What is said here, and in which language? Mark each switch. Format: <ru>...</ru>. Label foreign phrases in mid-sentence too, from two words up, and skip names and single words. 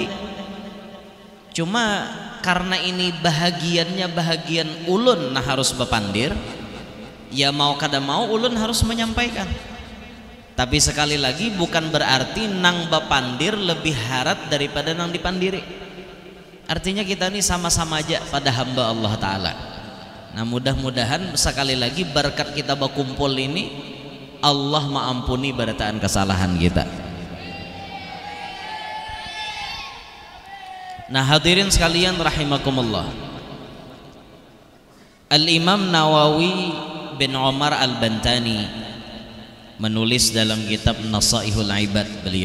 <bjn>Cuma karena ini bahagian ulun nah harus bepandir, ya mau kada mau ulun harus menyampaikan. Tapi sekali lagi bukan berarti nang bepandir lebih harat daripada nang dipandiri.</bjn> <id>Artinya kita ini sama-sama aja pada hamba Allah Ta'ala. Nah mudah-mudahan sekali lagi berkat kita berkumpul ini Allah mengampuni barataan kesalahan kita. Nah hadirin sekalian rahimakumullah, Al-Imam Nawawi bin Umar Al-Bantani menulis dalam kitab Nasaihul Ibad beliau.</id>